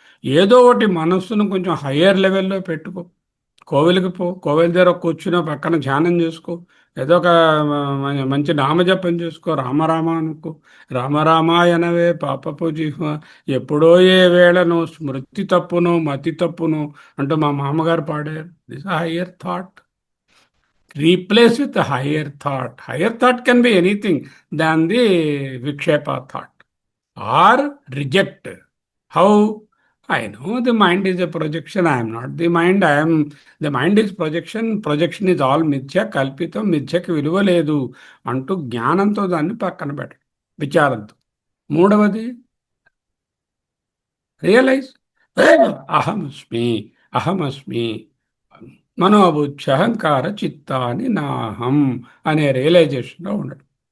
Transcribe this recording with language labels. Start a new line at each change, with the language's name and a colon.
Telugu: ఏదో ఒకటి మనస్సును కొంచెం హయ్యర్ లెవెల్లో పెట్టుకో. కోవిలికి పో, కోవిల దగ్గర కూర్చుని పక్కన ధ్యానం చేసుకో. ఏదో ఒక మంచి నామజపం చేసుకో, రామరామ అనుకో. రామరామాయణవే పాపపు జిహ్వ, ఎప్పుడో ఏ వేళను స్మృతి తప్పును మతి తప్పును అంటూ మా మామగారు పాడారు.
English: This higher thought. Replace with a higher thought. Higher thought can be anything than the Vikshepa thought. Or reject. How? I know the mind is a projection. I am not the mind. The mind is projection. Projection is all
Telugu: mithya, kalpitam, మిథ్యకి విలువ లేదు అంటూ జ్ఞానంతో దాన్ని పక్కన పెట్టడం, విచారంతో. మూడవది realise, అహమస్మి, అహమస్మి, మనోబుద్ధి అహంకార చిత్తాని నాహం అనే రియలైజేషన్లో ఉండడం.